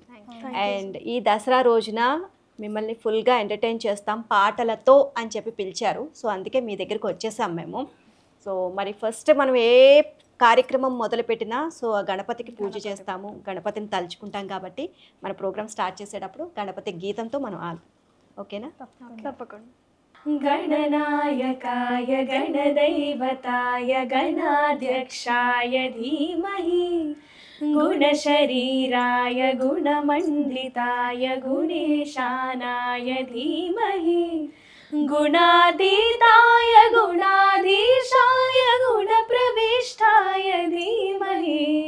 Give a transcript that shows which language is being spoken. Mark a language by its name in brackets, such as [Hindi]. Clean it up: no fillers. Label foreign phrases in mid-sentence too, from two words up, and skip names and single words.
[Telugu] అండ్ ఈ దసరా రోజున మిమ్మల్ని ఫుల్గా ఎంటర్టైన్ చేస్తాం పాటలతో అని చెప్పి పిలిచారు. సో అందుకే మీ దగ్గరికి వచ్చేసాం మేము. సో మరి ఫస్ట్ మనం ఏ కార్యక్రమం మొదలుపెట్టినా సో ఆ గణపతికి పూజ చేస్తాము, గణపతిని తలుచుకుంటాం. కాబట్టి మన [English] program start [Telugu] చేసేటప్పుడు గణపతి గీతంతో మనం ఓకేనా? తప్పకుండా. [Sanskrit] गणनायकाय गणदैवताय गणाध्यक्षाय धीमहि गुणशरीराय गुणमण्डिताय गुणेशानाय धीमहि गुणातीताय गुणाधीशाय गुणप्रविष्टाय धीमहि